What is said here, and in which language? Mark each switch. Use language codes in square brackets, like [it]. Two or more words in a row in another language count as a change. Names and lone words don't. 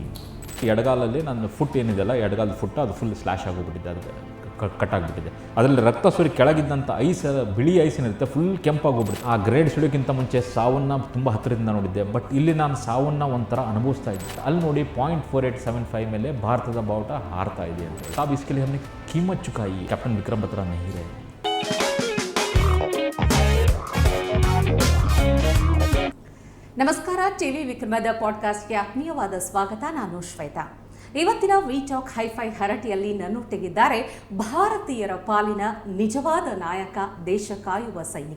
[kn] ಎಡಗಾಲಲ್ಲಿ ನನ್ನ ಫುಟ್ ಏನಿದೆಲ್ಲ, ಎಡಗಾಲದ ಫುಟ್ ಅದು [en] full slash [kn] ಆಗೋಗ್ಬಿಟ್ಟಿದೆ, ಅದಕ್ಕೆ ಕಟ್ಟಾಗ್ಬಿಟ್ಟಿದೆ. ಅದರಲ್ಲಿ ರಕ್ತ ಸುರಿ ಕೆಳಗಿದ್ದಂಥ ಐಸ್, ಬಿಳಿ ಐಸ್ ಏನಿರುತ್ತೆ ಫುಲ್ ಕೆಂಪಾಗೋಗ್ಬಿಡುತ್ತೆ. ಆ ಗ್ರೇಡ್ ಸಿಡೋಕ್ಕಿಂತ ಮುಂಚೆ ಸಾವನ್ನು ತುಂಬ ಹತ್ತಿರದಿಂದ ನೋಡಿದ್ದೆ, ಬಟ್ ಇಲ್ಲಿ ನಾನು ಸಾವನ್ನು ಒಂಥರ ಅನುಭವಿಸ್ತಾ ಇದ್ದೆ. ಅಲ್ಲಿ ನೋಡಿ .4875 ಮೇಲೆ ಭಾರತದ ಬಾವುಟ ಹಾರ್ತಾ ಇದೆ ಅಂತ. [hi] साब इसके लिए हमने कीमत चुकाई, कैप्टन विक्रम बत्रा नहीं रहे. [kn] ನಮಸ್ಕಾರ. ಟಿವಿ ವಿಕ್ರಮದ ಪಾಡ್ಕಾಸ್ಟ್ಗೆ ಆತ್ಮೀಯವಾದ ಸ್ವಾಗತ. ನಾನು ಶ್ವೇತಾ. ಇವತ್ತಿನ ವಿ ಟಾಕ್ ಹೈಫೈ ಹರಟಿಯಲ್ಲಿ ನನ್ನೊಟ್ಟಿಗಿದ್ದಾರೆ ಭಾರತೀಯರ ಪಾಲಿನ ನಿಜವಾದ ನಾಯಕ, ದೇಶ ಕಾಯುವ ಸೈನಿಕ.